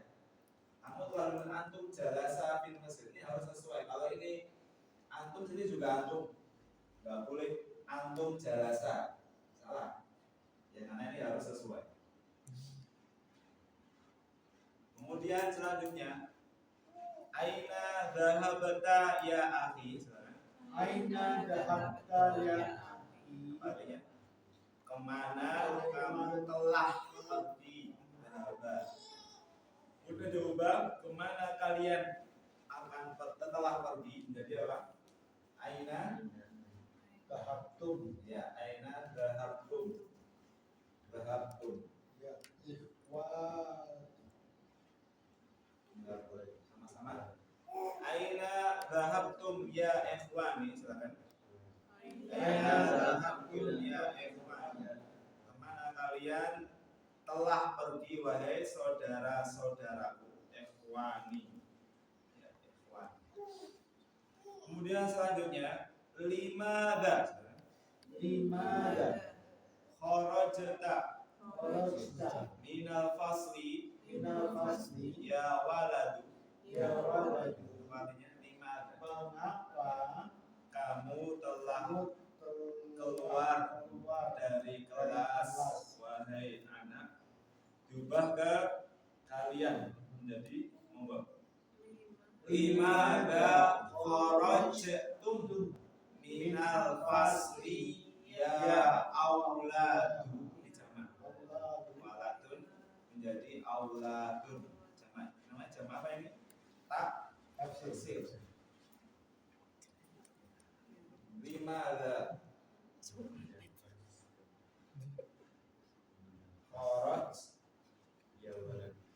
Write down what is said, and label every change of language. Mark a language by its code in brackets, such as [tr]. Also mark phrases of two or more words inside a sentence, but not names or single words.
[id] Kamu telah [ar] أنتم جلس في المسجد. [id] Ini harus sesuai. Kalau ini antum sini juga antum. Enggak boleh [ar] أنتم جلس. [id] Salah. Ya karena ini harus sesuai. Kemudian selanjutnya [ar] أين ذهبت يا أخي. أين ذهبت يا أخي. [id] Artinya kemana kamu telah pergi? Udah diubah, kemana kalian akan telah pergi? Jadi apa? [ar] Aina ذهبتم يا، أين ذهبتم. ذهبتم. يا إخوان. [id] Enggak boleh sama-sama. [ar] أين ذهبتم يا إخواني, silakan. أين ذهبتم يا إخواني. [id] Kemana kalian telah pergi wahai saudara-saudaraku? [ar] إخواني. يا، إخوان. [id] Kemudian selanjutnya [ar] لماذا خرجت من الفصل من الفصل يا ولد. يا ولد. [id] Artinya limada Mengapa kamu telah keluar dari kelas wahai anak. Diubah ke kalian menjadi monggo. [ar] لماذا خرجتم من الفصل يا أولاد. [id] Ini jamak. Waladun menjadi auladun. Jamak. Namanya jamak apa ini? Taksir. [ar] لماذا خرج يا ولد.